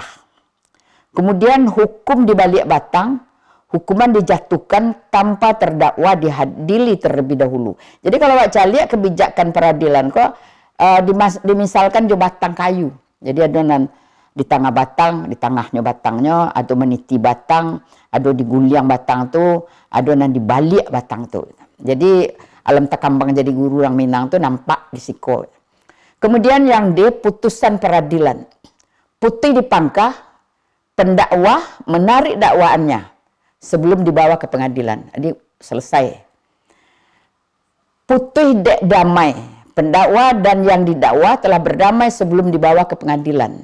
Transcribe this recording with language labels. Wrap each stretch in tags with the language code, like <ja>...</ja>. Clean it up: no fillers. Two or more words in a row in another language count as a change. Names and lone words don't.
<id>Kemudian hukum di balik batang, hukuman dijatuhkan tanpa terdakwa dihadili terlebih dahulu. Jadi kalau baca lihat kebijakan peradilan kok dimisalkan jo batang kayu. Jadi ada di tengah batang, di tengahnya batangnya, ada meniti batang, ada</id> <min>diguliang batang tu,</min> <id>ada di balik</id> <min>batang tu.</min> <id>Jadi</id> <min>alam takambang jadi guru</min> <id>orang Minang</id> <min>tu nampak di siko.</min> <id>Kemudian yang D, putusan peradilan. Putih dipangkah, pendakwa menarik dakwaannya sebelum dibawa ke pengadilan. Jadi selesai. Putih dek damai. Pendakwa dan yang didakwa telah berdamai sebelum dibawa ke pengadilan.</id>